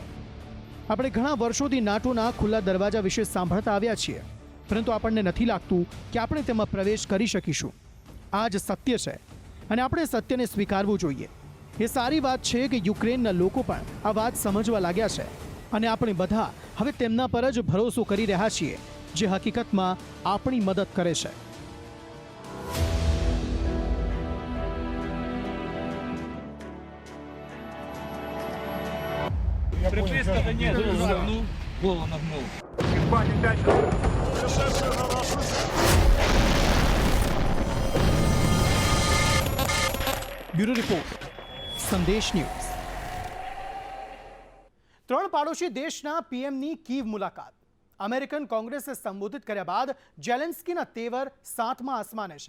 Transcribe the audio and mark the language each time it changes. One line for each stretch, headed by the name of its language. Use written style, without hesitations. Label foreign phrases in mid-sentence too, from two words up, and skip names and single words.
Gujarati: આપણે ઘણા વર્ષોથી નાટોના ખુલ્લા દરવાજા વિશે સાંભળતા આવ્યા છીએ, પરંતુ આપણને નથી લાગતું કે આપણે તેમાં પ્રવેશ કરી શકીશું. આ જ સત્ય છે અને આપણે સત્યને સ્વીકારવું જોઈએ. એ સારી વાત છે કે યુક્રેનના લોકો પણ આ વાત સમજવા લાગ્યા છે અને આપણે બધા હવે તેમના પર જ ભરોસો કરી રહ્યા છીએ, જે હકીકતમાં આપણી મદદ કરે છે.
Russian: Приписка, да нет, нагнул, голову нагнул.
Gujarati: બ્યુરો રિપોર્ટ, સંદેશ ન્યૂઝ. 3 પાડોશી દેશના પીએમની કીવ મુલાકાત. અમેરિકન કોંગ્રેસે સંબોધિત કર્યા બાદ ઝેલેન્સ્કીના તેવર 7મા આસમાને છે.